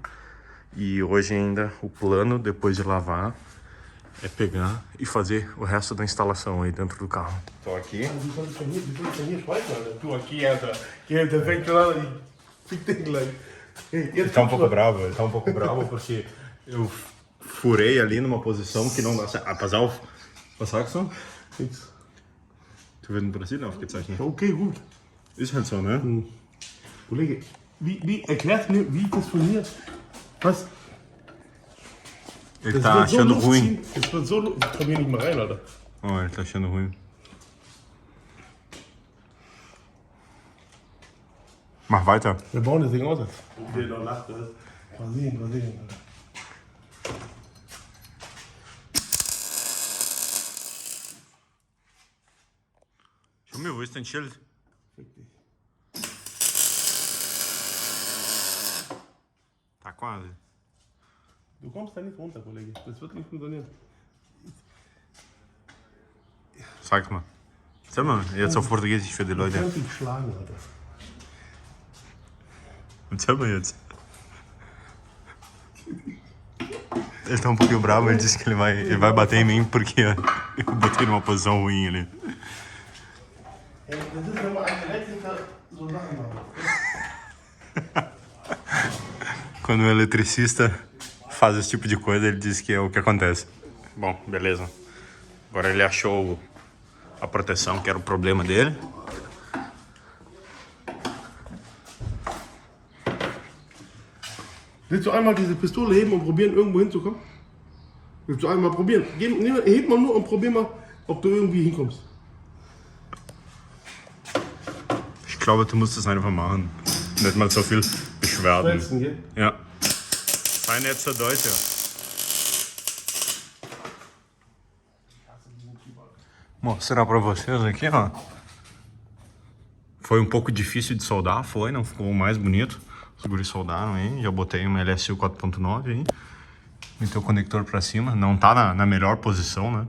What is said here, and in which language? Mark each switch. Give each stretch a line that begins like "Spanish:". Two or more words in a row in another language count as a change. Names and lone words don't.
Portuguese: E hoje ainda o plano, depois de lavar, é pegar e fazer o resto da instalação aí dentro do carro. Tô aqui. Ele tá um pouco bravo, porque eu furei ali numa posição que não dá certo.
German: Was sagst du? Du wirst in Brasilien aufgezeichnet. Okay, gut. Ist halt so, ne? Kollege, wie erklärst du mir, wie das funktioniert? Was?
Portuguese: Ele tá achando ruim.
German: Das wird so. Ich komm hier nicht mehr rein, Alter.
Portuguese: Oh, ele tá achando ruim.
German: Mach weiter. Wir bauen das Ding aus jetzt. Der noch lacht, mal sehen, Alter. Junge, wo ist dein Schild?
Portuguese: Tá quase.
German: Du kommst da nicht runter, Kollege. Das wird nicht funktionieren. Sag's mal. Sag mal, jetzt auf Portugiesisch für die Ich Leute. kann dich schlagen, Alter. Erzähl mal jetzt.
Portuguese: Ele tá um pouquinho bravo, ele disse que ele vai bater em mim porque eu botei numa posição ruim ali.
German: Das ist, wenn man einen Elektriker so Sachen macht.
Portuguese: Quando o eletricista faz esse tipo de coisa, ele diz que é o que acontece. Bom, beleza. Agora ele achou a proteção, que era o problema dele.
German: Willst du einmal diese Pistole heben und probieren, irgendwo hinzukommen? Willst du einmal probieren? Heb mal nur und probier mal, ob du irgendwie hinkommst. Ich glaube, du musst das einfach machen. Nicht mal so viel Beschwerden. Letzten, gell? Ja. Sei nicht so deutsch.
Portuguese: Mostrar pra vocês aqui, ó. Foi um pouco difícil de soldar, foi, não ficou mais bonito. Os guris soldaram aí, já botei uma LSU 4.9 aí. Meteu o conector pra cima, não tá na melhor posição, né?